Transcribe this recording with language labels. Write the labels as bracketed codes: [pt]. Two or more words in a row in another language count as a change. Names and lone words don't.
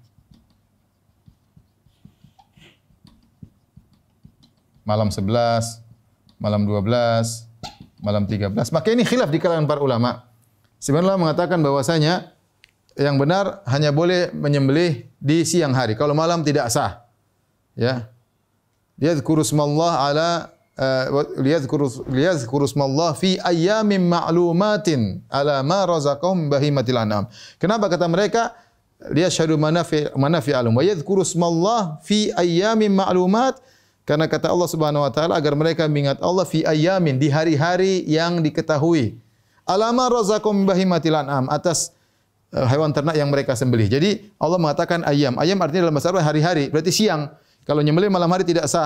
[id] Malam 11, malam 12, malam 13. Maka ini khilaf di kalangan para ulama. Sebenarnya mengatakan bahwasanya yang benar hanya boleh menyembelih di siang hari. Kalau malam tidak sah. Ya. [ar] ليذكروا اسم الله على ليذكروا اسم الله في أيام معلومات على ما رزقهم بهيمة الأنعام. [id] Kenapa kata mereka [ar] ليشهدوا منافع لهم ويذكروا اسم الله في أيام معلومات? [id] Karena kata Allah [ar] سبحانه وتعالى [id] agar mereka mengingat Allah [ar] في أيام, [id] di hari-hari yang diketahui. [ar] على ما رزقهم بهيمة الأنعام, [id] atas hewan ternak yang mereka sembelih. Jadi Allah mengatakan ayam. Ayam artinya dalam bahasa Arab hari-hari, berarti siang. Kalau nyembelih malam hari tidak sah.